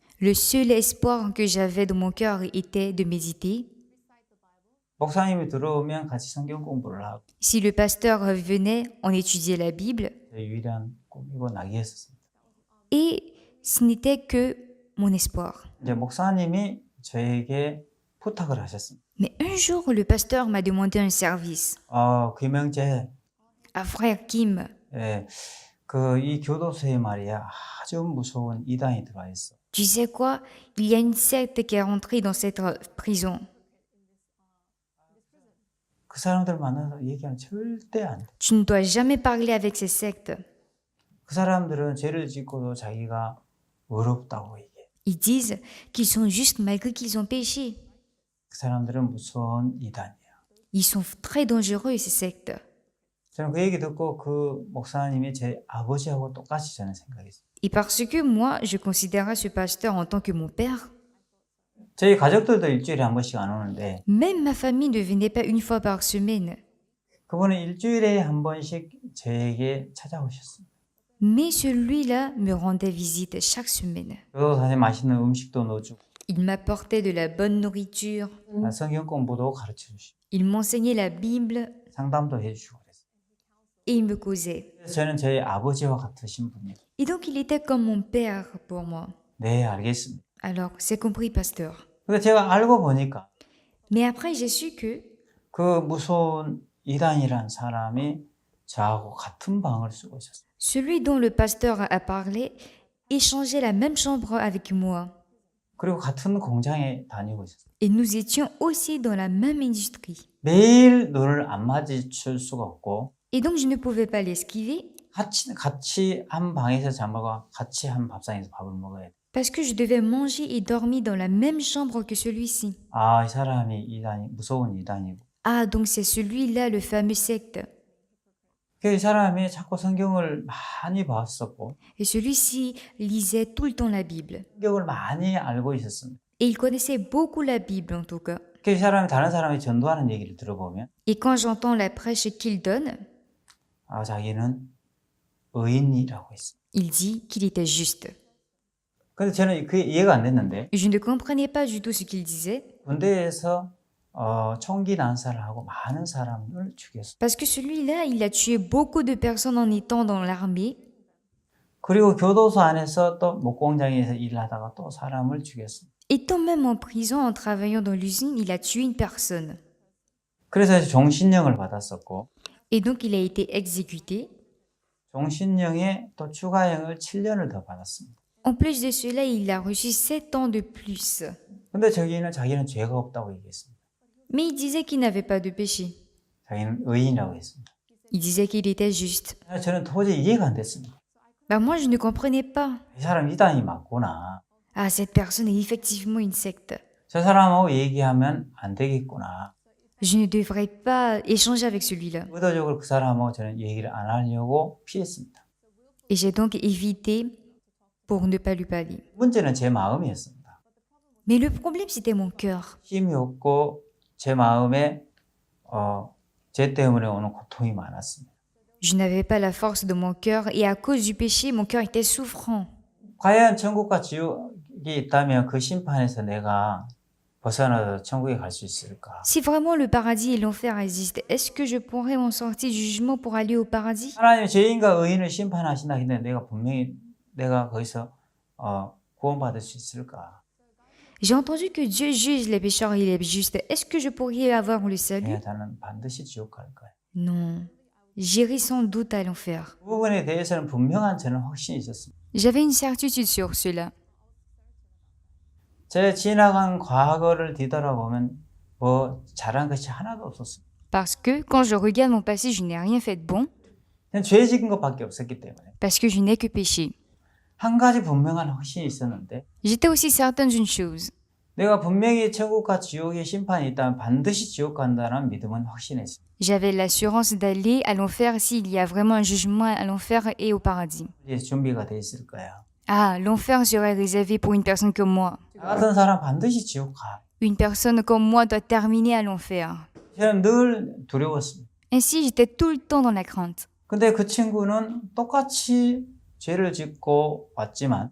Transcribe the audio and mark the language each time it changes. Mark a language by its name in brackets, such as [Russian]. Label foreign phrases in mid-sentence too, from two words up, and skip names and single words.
[French] Le seul espoir que j'avais dans mon cœur était de méditer. [Korean] 목사님이 들어오면 같이 성경 공부를 하고 [French] Si le pasteur venait, on étudiait la Bible. [Korean] 유일한 꿈이고 낙이었습니다. [French] Et ce n'était que mon espoir. [Korean] 이제 목사님이 저에게 부탁을 하셨습니다. [French] Mais un jour, le pasteur m'a demandé un service. [Korean] 김영재, [French] Ah, frère Kim, [Korean] 이 교도소에 말이야 아주 무서운 이단이 들어와 있어. [French] tu sais quoi? Il y a une secte qui est rentrée dans cette prison. [Korean] 그 사람들 만나서 얘기하면 절대 안 돼. [French] Tu ne dois jamais parler avec ces sectes. [Korean] 그 사람들은 죄를 짓고도 자기가 어렵다고 얘기해. [French] Ils disent qu'ils sont justes malgré qu'ils ont péché. [Korean] 그 사람들은 무서운 이단이야. [French] Ils sont très dangereux, ces sectes. [Korean] 저는 그 얘기 듣고 그 목사님이 제 아버지하고 똑같이 저는 생각했어요. [French] Et parce que moi, je considérais ce pasteur en tant que mon père, [Korean] 저희 가족들도 일주일에 한 번씩 안 오는데 [French] même ma famille ne venait pas une fois par semaine. [Korean] 그분은 일주일에 한 번씩 저에게 찾아오셨습니다. [French] Mais celui-là me rendait visite chaque semaine. [Korean] 교도소에 맛있는 음식도 넣어주고 [French] Il m'apportait de la bonne nourriture. [Korean] 성경 공부도 가르쳐 주시고 [French] Il m'enseignait la Bible. [Korean] 상담도 해주시고 그랬어요. [French] et il me causait. [Korean] 그래서 저는 저희 아버지와 같으신 분이에요. [French] Et donc il était comme mon père pour moi. [Korean] 네, 알겠습니다. [French] Alors, c'est compris, pasteur. [Korean] 근데 제가 알고 보니까 [French] Mais après, j'ai su que [Korean] 그 무서운 이단이란 사람이 저하고 같은 방을 쓰고 있었어요. [French] celui dont le pasteur a parlé échangeait la même chambre avec moi. [Korean] 그리고 같은 공장에 다니고 있었어요. [French] Et nous étions aussi dans la même industrie. [Korean] 매일 눈을 안 마주칠 수가 없고 [French] Et donc, je ne pouvais pas l'esquiver [Korean] 같이 한 방에서 잠하고 같이 한 밥상에서 밥을 먹어야 돼. [French] parce que je devais manger et dormir dans la même chambre que celui-ci. [Korean] 아, 이 사람이 이단이 무서운 이단이고. [French] Ah, donc c'est celui-là, le fameux secte. [Korean] 그 사람이 자꾸 성경을 많이 봤었고 [French] Et celui-ci lisait tout le temps la Bible. [Korean] 성경을 많이 알고 있었습니다. [French] Et il connaissait beaucoup la Bible en tout cas. [Korean] 그 사람이 다른 사람이 전도하는 얘기를 들어보면 [French] Et quand j'entends la prêche qu'il donne, [Korean] 아, 자기는 의인이라고 했어요. [French] il dit qu'il était juste. [Korean] 근데 저는 그게 이해가 안 됐는데 [French] Je ne comprenais pas du tout ce qu'il disait [Korean] 군대에서 총기 난사를 하고 많은 사람을 죽였어요. [French] parce que celui-là, il a tué beaucoup de personnes en étant dans l'armée. [Korean] 그리고 교도소 안에서 또 목공장에서 일하다가 또 사람을 죽였어요. [French] Étant même en prison, en travaillant dans l'usine, il a tué une personne. [Korean] 그래서 종신령을 받았었고 [French] Et donc, il a été exécuté. [Korean] 종신령에 또 추가형을 7년을 더 받았습니다. [French] En plus de cela, il a reçu 7 ans de plus. [Korean] 근데 자기는 죄가 없다고 얘기했습니다. [French] Mais il disait qu'il n'avait pas de péché. [Korean] 자기는 의인이라고 했습니다. [French] Il disait qu'il était juste. [Korean] 저는 도저히 이해가 안 됐습니다. [French] Bah moi, je ne comprenais pas. [Korean] 이 사람 이단이 맞구나. [French] Ah, cette personne est effectivement une secte. [Korean] 저 사람하고 얘기하면 안 되겠구나. [French] Je ne devrais pas échanger avec celui-là. [Korean] 의도적으로 그 사람하고 저는 얘기를 안 하려고 피했습니다. [French] Et j'ai donc évité pour ne pas lui parler. [Korean] 문제는 제 마음이었습니다. [French] Mais le problème, c'était mon cœur. [Korean] 힘이 없고 제 마음에 죄 때문에 오는 고통이 많았습니다. [French] Je n'avais pas la force de mon cœur et à cause du péché, mon cœur était souffrant. [Korean] 과연 천국과 지옥이 있다면 그 심판에서 내가 벗어나서 천국에 갈 수 있을까? [French] Si vraiment le paradis et l'enfer existent, est-ce que je pourrais m'en sortir du jugement pour aller au paradis? [Korean] 하나님 죄인과 의인을 심판하신다 했는데 내가 분명히 내가 거기서 구원받을 수 있을까? [French] J'ai entendu que Dieu juge les pécheurs et les justes. Est-ce que je pourrais avoir le salut? [Korean] 나는 반드시 지옥 갈 거야. [French] Non. J'irai sans doute à l'enfer. [Korean] 그 부분에 대해서는 분명한 저는 확신이 있었습니다. [French] J'avais une certitude sur cela. [Korean] 제 지나간 과거를 뒤돌아보면 뭐 잘한 것이 하나도 없었습니다. [French] Parce que quand je regarde mon passé, je n'ai rien fait de bon. [Korean] 그냥 죄 지은 것밖에 없었기 때문에 [French] Parce que je n'ai que péché. [Korean] 한 가지 분명한 확신이 있었는데 [French] J'étais aussi certaine d'une chose. [Korean] 내가 분명히 천국과 지옥의 심판이 있다면 반드시 지옥 간다는 믿음은 확신했어요. [French] J'avais l'assurance d'aller à l'enfer s'il y a vraiment un jugement à l'enfer et au paradis. [Korean] 이제 준비가 돼 있을 거야. [French] Ah, l'enfer serait réservé pour une personne comme moi. [Korean] 나 같은 사람 반드시 지옥 가. [French] Une personne comme moi doit terminer à l'enfer. [Korean] 저는 늘 두려웠습니다. [French] Ainsi, j'étais tout le temps dans la crainte. [Korean] 근데 그 친구는 똑같이 죄를 짓고 왔지만